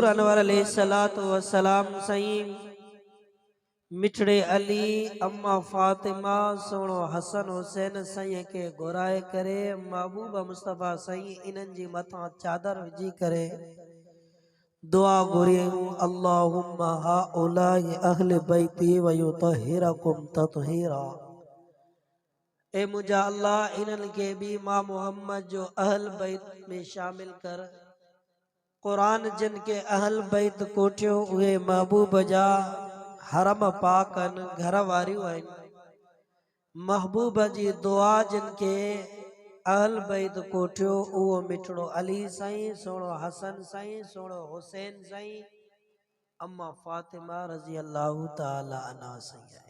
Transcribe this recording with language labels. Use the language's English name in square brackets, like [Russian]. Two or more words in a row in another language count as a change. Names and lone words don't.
[Sindhi] अनवर [Arabic] عليه الصلاة والسلام [Sindhi] सईं मिठड़े अली अम्मा फातिमा सोणो हसन हुसैन सईं के घुराए करे महबूब मुस्तफ़ा सईं इन्हनि जी मथां चादर विझी करे दुआ घुरियूं, [Arabic] اللهم هؤلاء أهل بيتي ويطهركم تطهيرا. [Sindhi] ए मुंहिंजा अल्लाह इन्हनि के भी मां मोहम्मद जो अहल बैत में शामिल कर। क़ुरान जिन के अहल बैत कोठियो उहे महबूब जा हरम पाकन घर वारियूं आहिनि। महबूब जी दुआ जिन के अहल बैत कोठियो उहो मिठड़ो अली साईं, सोणो हसन साईं, सोणो हुसैन साईं, अम्मा फातिमा [Arabic] رضي الله تعالى عنها [Sindhi] साईं आहे।